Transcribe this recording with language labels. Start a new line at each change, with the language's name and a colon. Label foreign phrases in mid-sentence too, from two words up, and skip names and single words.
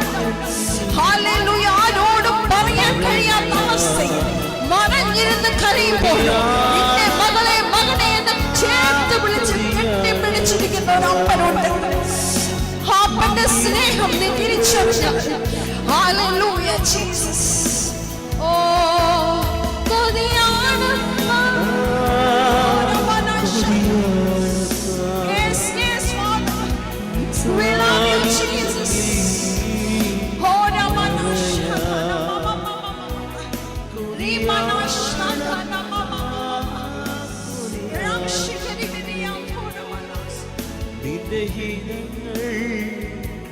Malayalam: ഹല്ലേലൂയ ആരോടും പറയാൻ കഴിയാത്ത അവസ്ഥയിൽ മറഞ്ഞിരുന്ന് കരയുമ്പോൾ നിന്റെ മകളെ മകനെ എന്ന് ചേർത്ത് വിളിച്ച് കെട്ടിപ്പിടിച്ചിരിക്കുന്ന ഒരു അപ്പനുണ്ട്. അപ്പന്റെ സ്നേഹം നീ തിരിച്ചറിഞ്ഞാൽ ഹല്ലേലൂയ ജീസസ്. ഓ കൊതിയാണ്
English: yes yes Father we love you Jesus. Oh ramanasha rimanasha ramshikari diyam thoda manas
Malayalam: നിന്റെ ഹിതങ്ങൾ